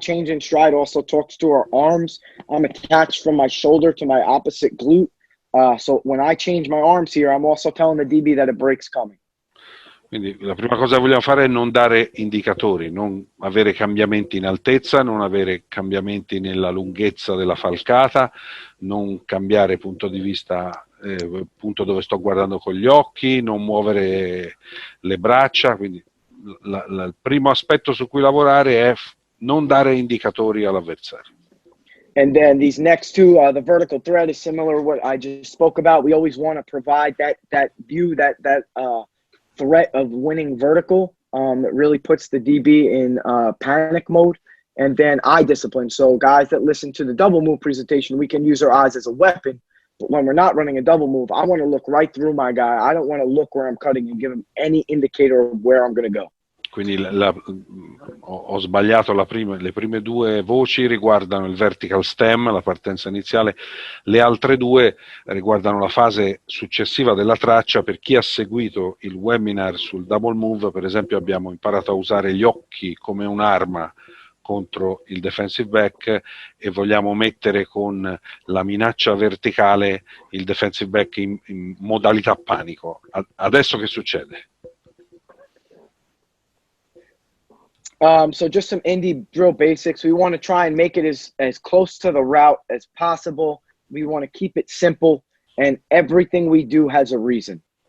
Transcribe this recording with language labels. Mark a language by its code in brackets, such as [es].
[en] Change in stride also talks to our arms. I'm attached from my shoulder to my opposite glute. So when I change my arms here, I'm also telling the DB that a break's coming. [it] Quindi la prima cosa che vogliamo fare è non dare indicatori, non avere cambiamenti in altezza, non avere cambiamenti nella lunghezza della falcata, non cambiare punto di vista, punto dove sto guardando con gli occhi, non muovere le braccia. Quindi il primo aspetto su cui lavorare è non dare indicatori all'avversario. [en] And then these next two, the vertical thread is similar to what I just spoke about. We always want to provide that view, that threat of winning vertical. It really puts the DB in panic mode. And then eye discipline. So guys that listen to the double move presentation, we can use our eyes as a weapon. But when we're not running a double move, I want to look right through my guy. I don't want to look where I'm cutting and give him any indicator of where I'm going to go. [it] Quindi ho sbagliato le prime due voci riguardano il vertical stem, la partenza iniziale, le altre due riguardano la fase successiva della traccia. Per chi ha seguito il webinar sul double move, per esempio, abbiamo imparato a usare gli occhi come un'arma contro il defensive back, e vogliamo mettere con la minaccia verticale il defensive back in modalità panico. Adesso che succede? [en] So just some indie drill basics. We want to try and make it as close to the route as possible. We want to keep it simple, and everything we do has a reason.